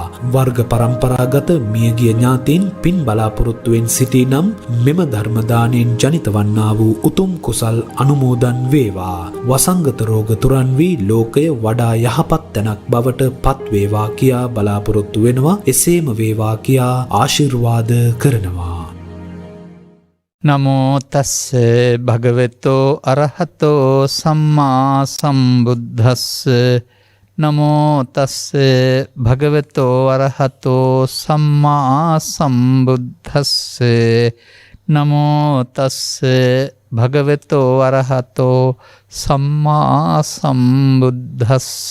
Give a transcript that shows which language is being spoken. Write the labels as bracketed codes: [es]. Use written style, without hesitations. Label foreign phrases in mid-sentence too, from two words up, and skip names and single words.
[si] වර්ග පරම්පරාගත මියගිය ඥාතීන් පින් බලාපොරොත්තුවෙන් සිටී නම් මෙම ධර්මදානයෙන් ජනිත වන්නා වූ උතුම් කුසල් අනුමෝදන් වේවා. වසංගත රෝග තුරන් වී ලෝකය වඩා යහපත් තැනක් බවට පත් වේවා කියා බලාපොරොත්තු වෙනවා. එසේම වේවා කියා ආශිර්වාද කරනවා. [pi] නමෝ තස්ස භගවතෝ අරහතෝ සම්මා සම්බුද්දස්ස නමෝ තස්ස භගවතෝ අරහතෝ සම්මා සම්බුද්දස්ස නමෝ තස්ස භගවතෝ අරහතෝ සම්මා සම්බුද්දස්ස